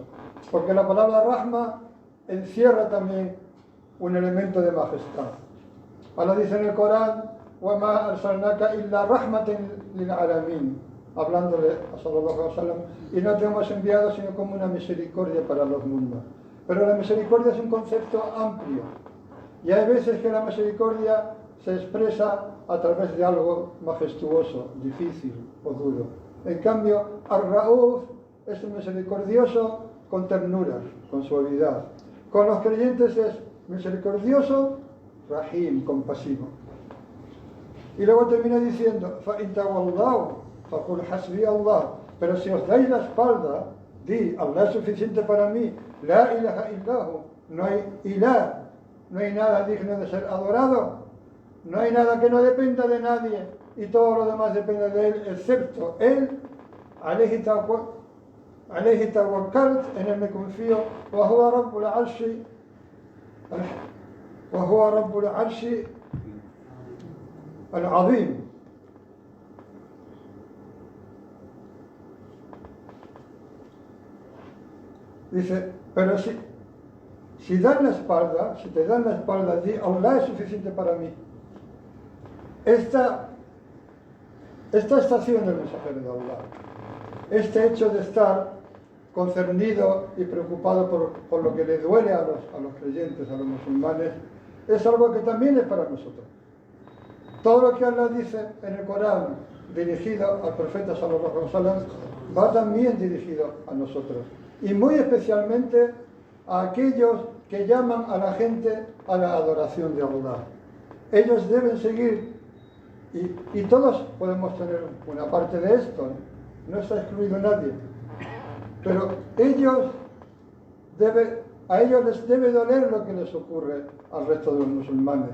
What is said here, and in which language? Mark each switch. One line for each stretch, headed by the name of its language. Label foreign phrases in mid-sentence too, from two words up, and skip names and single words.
Spanish: Porque la palabra Rahma encierra también un elemento de majestad. Allah dice en el Corán:
Arabic: وَمَا أَرْسَلْنَاكَ إِلَّا رَحْمَةً لِلْعَالَمِينَ,
Spanish: hablándole a
Arabic: صلى الله عليه وسلم,
Spanish: y no te hemos enviado sino como una misericordia para los mundos. Pero la misericordia es un concepto amplio, y hay veces que la misericordia se expresa a través de algo majestuoso, difícil o duro. En cambio, Ar-Rauf es un misericordioso con ternura, con suavidad. Con los creyentes es misericordioso, Rahim, compasivo. Y luego termina diciendo: فَإِنْ تَوَلَّوْا فَقُلْ حَسْبِيَ اللَّهُ. Pero si os dais la espalda, di: Allah es suficiente para mí.
Arabic: لا إله إلا هو.
Spanish: No hay ilah, no hay nada digno de ser adorado. No hay nada que no dependa de nadie, y todo lo demás depende de él, excepto él.
Arabic: عليه توكلت,
Spanish: en él me confío.
Arabic: وهو رب العرش العظيم.
Spanish: Dice: pero si dan la espalda, si te dan la espalda, di: Allah es suficiente para mí. Esta estación del mensajero de Allah, este hecho de estar concernido y preocupado por lo que le duele a los creyentes, a los musulmanes, es algo que también es para nosotros. Todo lo que Allah dice en el Corán dirigido al profeta
Arabic: صلى الله عليه وسلم
Spanish: va también dirigido a nosotros, y muy especialmente a aquellos que llaman a la gente a la adoración de Allah. Ellos deben seguir, y todos podemos tener una parte de esto, no está excluido nadie, pero a ellos les debe doler lo que les ocurre al resto de los musulmanes.